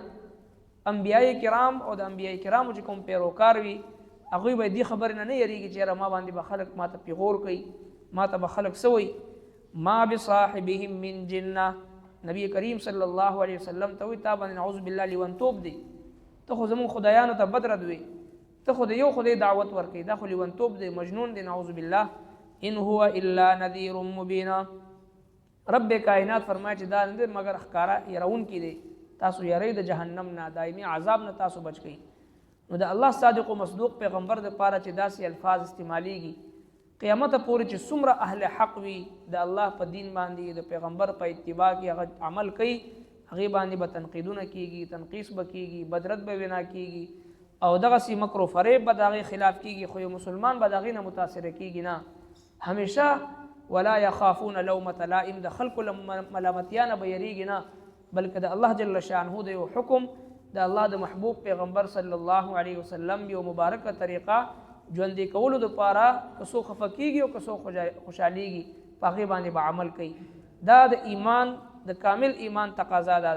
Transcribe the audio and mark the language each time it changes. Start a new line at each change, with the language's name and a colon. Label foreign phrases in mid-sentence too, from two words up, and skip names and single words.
Pashto: انبیاء کرام او د انبیاء کرامو چې کوم پیروکار وي هغوی به دې خبرې نه یریږي چې یاره ما باندې به خلک ما ته پیغور کوي، ما ته به خلک څه وایي.
Arabic: ما بصاحبهم من جنه،
Pashto: نبی کریم
Arabic: صلی الله علیه وسلم
Pashto: ته وایي تا باندې
Arabic: نعوذ بالله
Pashto: لیونتوب دی، ته خو زمونږ خدایانو ته بد رد وي، ته خو د یو خدای دعوت ورکوي، دا خو لیونتوب دی، مجنون دی،
Arabic: نعوذ بالله. ان هو الا نذیر مبین،
Pashto: رب کائنات فرمایي چې دا نه مگر ښکارا يرونکي دی، تاسو یری د جهنم نه، دایمي عذاب نه تاسو بچ کړئ. نو د الله صادق او مصدوق پیغمبر د پاره چې داسې الفاظ استعمالیږي قیامت پورې چې څومره اهل حق وي د الله په دین باندې د پیغمبر په اتباع کې هغه عمل کوي، هغې باندې به تنقیدونه کیږي، تنقیص به کیږي، بدرد به وینا کیږي او دغسې مکر و فریب به د هغې خلاف کیږي. خو یو مسلمان به د هغې نه متاثره کیږي نه، همیشه
Arabic: ولا يخافون لومة لائم،
Pashto: د خلکو له ملامتیا نه به یریږي نه، بلکې د الله
Arabic: جل شانه
Pashto: د یو حکم، د الله د محبوب پیغمبر
Arabic: صلی الله علیه وسلم
Pashto: یو مبارکه طریقه ژوندې کولو دپاره که څوک خفه کیږي او که څوک خوشحالیږي په هغې باندې به عمل کوي. دا د ایمان د کامل ایمان تقاضا ده.